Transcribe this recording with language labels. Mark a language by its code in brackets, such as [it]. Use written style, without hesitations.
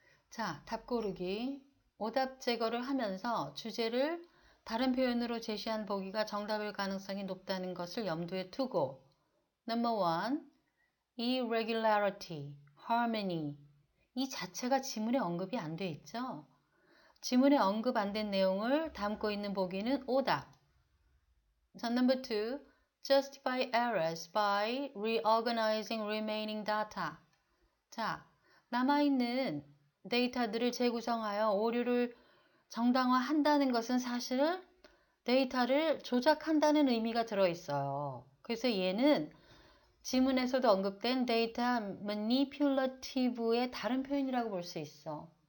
[ko] 자, 답 고르기. 오답 제거를 하면서 주제를 다른 표현으로 제시한 보기가 정답일 가능성이 높다는 것을 염두에 두고 Number 1. [en] Irregularity, harmony. [ko] 이 자체가 지문에 언급이 안 돼 있죠? 지문에 언급 안 된 내용을 담고 있는 보기는 오답. 자, Number 2. [en] Justify errors by reorganizing remaining data. [ko] 자, 남아있는 데이터들을 재구성하여 오류를 정당화한다는 것은 사실 데이터를 조작한다는 의미가 들어있어요. 그래서 얘는 지문에서도 언급된 데이터 manipulative의 다른 표현이라고 볼 수 있어.